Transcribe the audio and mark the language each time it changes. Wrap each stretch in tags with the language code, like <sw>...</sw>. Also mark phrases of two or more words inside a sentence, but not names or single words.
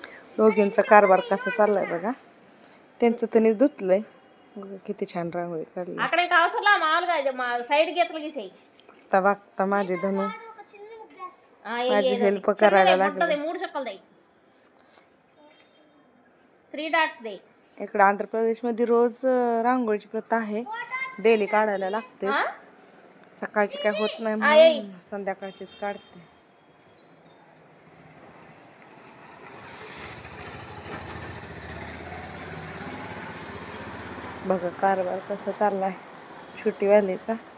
<mr>दोघींचा कारभार कसा चाललाय बघा. त्यांचं त्यांनी धुतलंय. किती छान रांगोळी काढली.</mr> <te>అక్కడే కావసలా మామూలుగా సైడ్ గీతలు గీసేయి.</te> <mr>बघता बघता माझी धनु माझी हेल्प करायला लागली.</mr> <te>3 చుక్కలు దే. 3 డాట్స్ దే.</te> <mr>इकडे आंध्र प्रदेशमध्ये रोज रांगोळीची प्रथा आहे. डेली काढायला लागतेच. सकाळची काय होत नाही म्हणून संध्याकाळचीच काढते. बघा कारभार कसा चाललाय छोटी वालीचा.</mr>